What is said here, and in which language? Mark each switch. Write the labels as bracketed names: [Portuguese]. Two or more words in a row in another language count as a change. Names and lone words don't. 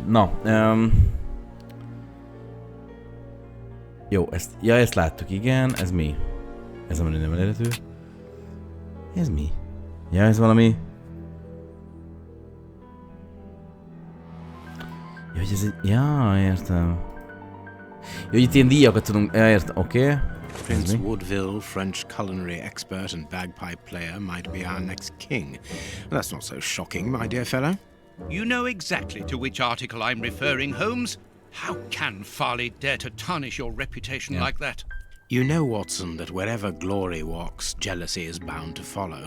[Hungarian] Na, jó, ezt láttuk, igen, ez mi? Ez valami nem elérhető. Ez mi? Ja, ez valami... Ja, hogy ez egy... Ja, értem. Jó, hogy itt ilyen díjakat tudunk... Ja, értem, oké. [English] Prince Woodville, French culinary expert and bagpipe player, might be our next king. That's not so shocking, my dear fellow. You know exactly to which article I'm referring, Holmes. How can Farley dare to tarnish your reputation like that? You know, Watson, that wherever glory walks, jealousy is bound to follow.